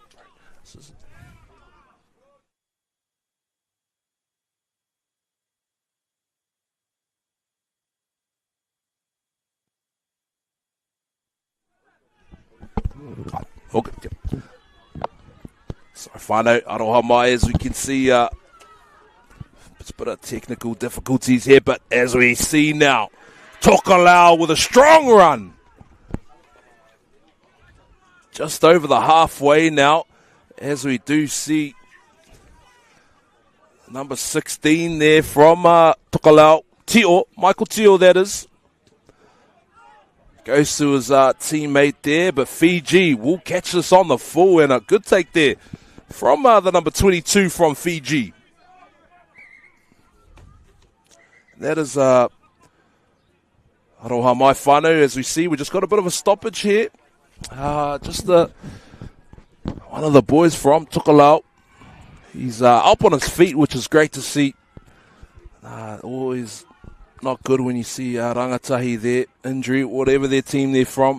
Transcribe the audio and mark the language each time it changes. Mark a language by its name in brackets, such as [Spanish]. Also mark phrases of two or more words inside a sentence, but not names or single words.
[English] Okay. So [Māori] whānau, aroha mai, [English] as we can see, it's a bit of technical difficulties here, but as we see now, Tokelau with a strong run. Just over the halfway now, as we do see number 16 there from Tokelau, Tio, Michael Tio that is. Goes to his teammate there, but Fiji will catch this on the full, and a good take there from the number 22 from Fiji. That is [Māori] aroha mai whānau, [English] as we see. We just got a bit of a stoppage here. Just one of the boys from Tokelau. He's up on his feet, which is great to see. Always not good when you see rangatahi there, injury, whatever their team they're from.